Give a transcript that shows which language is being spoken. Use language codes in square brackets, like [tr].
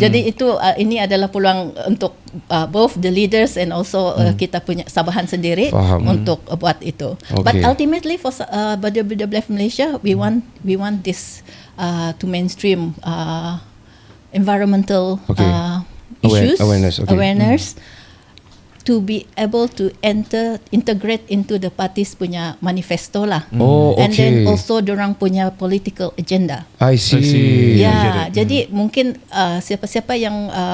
[ms] Jadi itu ini adalah peluang untuk [en] both the leaders and also [ms] kita punya Sabahan sendiri untuk buat itu. [en] But ultimately for WWF Malaysia, we want this to mainstream environmental issues, awareness, to be able to integrate into the parties [ms] punya [en] manifesto lah. And then also [ms] dorang punya [en] political agenda. I see. [ms] Jadi mungkin siapa-siapa yang